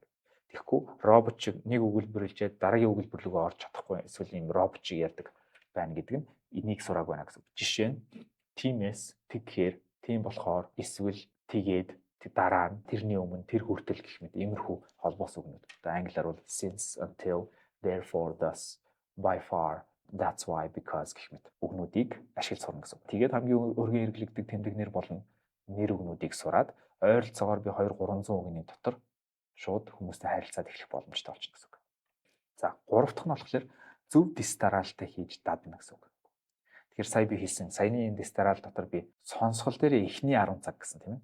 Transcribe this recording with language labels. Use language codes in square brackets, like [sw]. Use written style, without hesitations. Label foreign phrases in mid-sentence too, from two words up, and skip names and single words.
[mn] Тэгэхгүй робот шиг нэг өгүүлбэрлжээд дараагийн өгүүлбэр рүү орж чадахгүй эсвэл ийм робот шиг ярьдаг байна гэдэг нь энийг сураагүй байна гэсэн. Жишээ нь тиймээс тэгэхээр, тийм болохоор, эсвэл тэгээд дараа нь, тэрний өмнө, тэр хүртэл гэх мэт иймэрхүү холбоос үгнүүд. Одоо англиар бол [en] since, until, therefore, thus, by far, that's why, because [mn] гэх мэт үгнүүдийг ашиглаж сурна гэсэн. Тэгээд хамгийн өргөн хэрэглэгддэг тэмдэгнэр болон нэр үгнүүдийг сураад ойролцоогоор би 200-300 үгний дотор шууд хүмүүстэй харилцаад эхлэх боломжтой болчихно гэсэн үг. За, гурав дахь нь болохоор зөв дистаралтай хийж дадна гэсэн үг. Тэгэхээр сая би хэлсэн, саяны энэ дистарал дотор би сонсгол дээр эхний 10 цаг гэсэн тийм ээ.